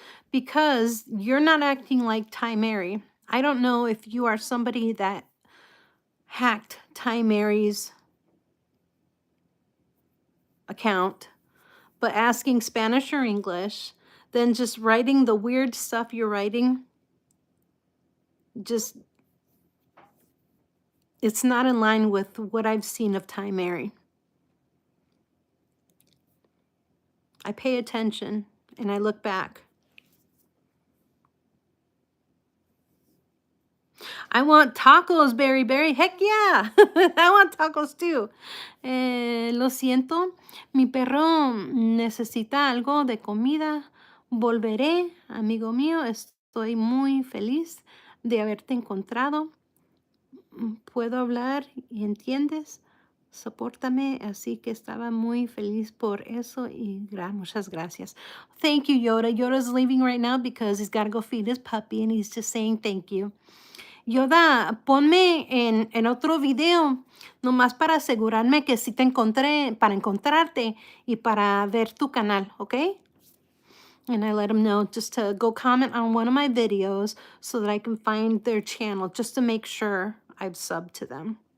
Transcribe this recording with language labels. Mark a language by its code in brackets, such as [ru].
[en] Because you're not acting like Ty Mary. I don't know if you are somebody that hacked Ty Mary's account, but asking Spanish or English, then just writing the weird stuff you're writing, just, it's not in line with what I've seen of Ty Mary. I pay attention and I look back. I want tacos, Berry Berry. Heck yeah. I want tacos too. [es] Lo siento. Mi perro necesita algo de comida. Volveré, amigo mío. Estoy muy feliz de haberte encontrado. Puedo hablar y entiendes. Sopórtame, así que estaba muy feliz por eso y muchas gracias. [en] Thank you, Yoda. Yoda's leaving right now because he's got to go feed his puppy and he's just saying thank you. [es] Yoda, ponme en otro video, nomás para asegurarme que sí te encontré, para encontrarte y para ver tu canal, ¿ok? [en] And I let him know just to go comment on one of my videos so that I can find their channel, just to make sure I've subbed to them.